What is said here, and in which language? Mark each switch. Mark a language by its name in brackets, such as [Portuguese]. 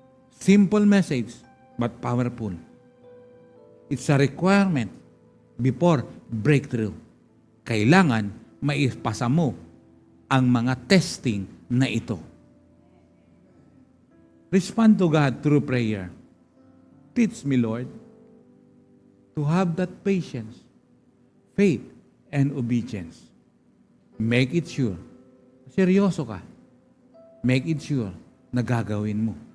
[English] Simple message, but powerful. It's a requirement before breakthrough. [Filipino] Kailangan maipasa mo ang mga testing na ito. [English] Respond to God through prayer. Teach me, Lord, to have that patience, faith, and obedience. Make it sure. [Filipino] Seryoso ka. [English] Make it sure [Filipino] na gagawin mo.